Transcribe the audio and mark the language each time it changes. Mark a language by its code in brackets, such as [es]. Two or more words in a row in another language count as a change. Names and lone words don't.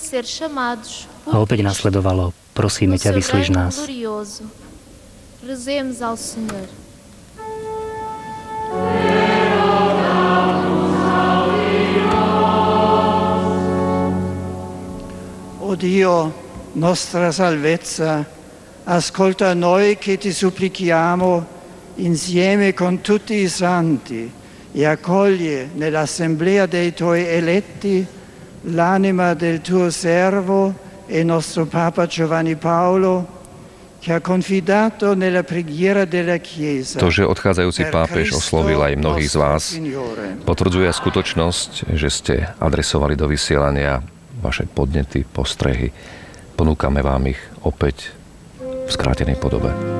[sk] A opäť nasledovalo: prosíme ťa, vyslíš nás. [it] O Dio, nostra salvezza, ascolta noi che ti supplichiamo insieme con tutti i santi e accoglie nell'assemblea dei tuoi eletti l'anima del tuo servo e nostro Papa Giovanni Paolo, che ha confidato nella preghiera della Chiesa. [sk] To, že odchádzajúci pápež oslovil aj mnohých z vás, potvrdzuje skutočnosť, že ste adresovali do vysielania vaše podnety, postrehy. Ponúkame vám ich opäť v skrátenej podobe.